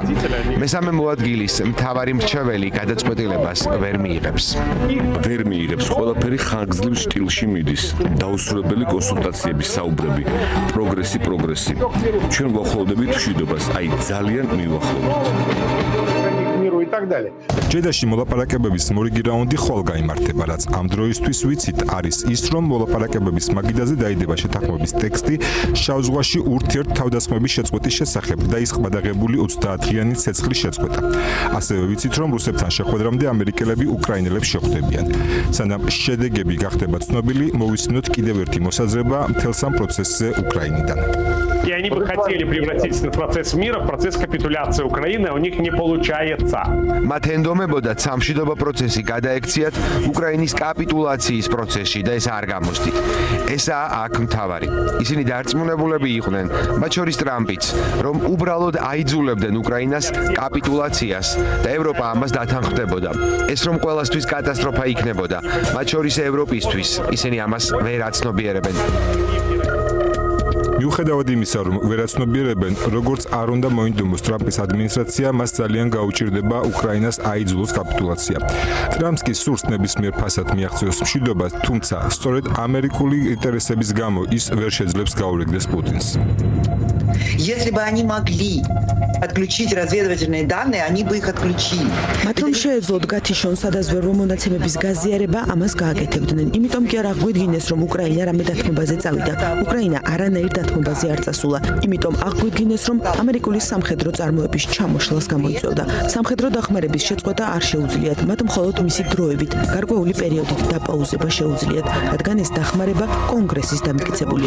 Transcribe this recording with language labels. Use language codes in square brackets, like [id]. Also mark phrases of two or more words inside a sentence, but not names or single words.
[ka] მესამე მოადგილის მთავარი მრჩეველი გადაწყვეტილებას ვერ მიიღებს. ვერ მიიღებს, ყველაფერი ხანგრძლივ სტილში მიდის. დაუსრულებელი კონსულტაციების საუბრები, პროგრესი. ჩვენ ვახლოვდებით მშვიდობას, აი ძალიან მივახლოვდით. [ru] И так далее. [ka] ჯედაში მოლაპარაკებების მორიგი რაუნდი ხოლ გაიმართება, რაც ამ დროისთვის ვიცით, არის ის, რომ მოლაპარაკებების მაგიდაზე დაიდება შეთანხმების ტექსტი შავ ზღვაში ურთიერთ თავდასხმების შეწყვეტის შესახებ და ის ყბადაღებული 30-დღიანი ცეცხლის შეწყვეტა. ასევე ვიცით, რომ რუსებთან შეხვედრამდე ამერიკელები უკრაინელებს შეხვდებიან. სანამ შედეგები გახდება ცნობილი, მოვისმინოთ კიდევ ერთი მოსაზრება მთელს ამ პროცესზე უკრაინიდან. [ru] И они бы хотели превратить этот процесс мира в процесс капитуляции Украины, а у них не получается. [ka] მათ ენდომებოდათ სამშვიდობო პროცესი გადაექციათ უკრაინის კაპიტულაციის პროცესში და ეს არ გამოსდით. ესაა აქ მთავარი. ისინი დარწმუნებულები იყვნენ, მათ შორის ტრამპიც, რომ უბრალოდ აიძულებდნენ უკრაინას კაპიტულაციას და ევროპა ამას დათანხმდებოდა. ეს რომ ყველასთვის კატასტროფა იქნებოდა, მათ შორის ევროპისთვის, ისინი ამას ვერ აცნობიერებენ. მიუხედავად იმისა, რომ ვერ აცნობიერებენ, როგორც არ უნდა მოინდომოს ტრამპის ადმინისტრაცია, მას ძალიან გაუჭირდება უკრაინას აიძულოს კაპიტულაცია. ტრამპს კი სურს ნებისმიერ ფასად მიაღწიოს მშვიდობა, თუმცა სწორედ ამერიკული ინტერესების გამო ის ვერ შეძლებს გაურეგდეს პუტინს. [ru] Если бы они могли отключить разведывательные данные, они бы их отключили. [ka] მათ რომ შეეძლოთ გათიშონ სადაზვერვო მონაცემების გაზიარება, ამას გააკეთებდნენ. იმიტომ კი არ აღგვიდგინეს, რომ უკრაინა რამე დათმობაზე წავიდა. უკრაინა არანაირ დათმობაზე არ წასულა. იმიტომ აღგვიდგინეს, რომ ამერიკული სამხედრო წარმოების ჩამოშლას გამოიწვევდა. სამხედრო დახმარების შეწყვეტა არ შეუძლიათ, მათ მხოლოდ მისი დროებით, გარკვეული პერიოდით დაპაუზება შეუძლიათ, რადგან ეს დახმარება კონგრესის დამტკიცებულია.